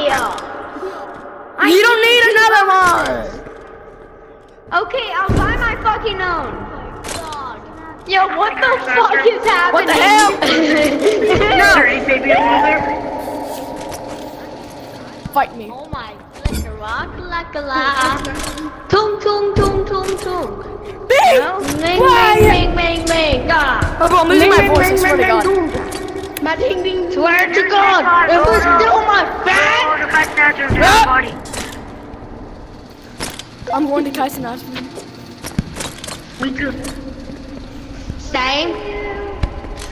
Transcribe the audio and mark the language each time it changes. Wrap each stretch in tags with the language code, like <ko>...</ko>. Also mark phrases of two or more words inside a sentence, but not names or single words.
<en>You don't need another one. Okay, I'll buy my fucking own. Yo, what the fuck is happening? What the hell? Is there any baby over there? Fight me. Oh my, la. Tung tung tung tung tung. Bing! Ming Why? ming ming ming ming. Oh, bro, I'm losing my voice. I swear to God. My ding ding. Swear to God, it was still my Go back. to Kaisenat's room to Ah! have a party. I'm going to Kaisenat's room. We too. Same.</en>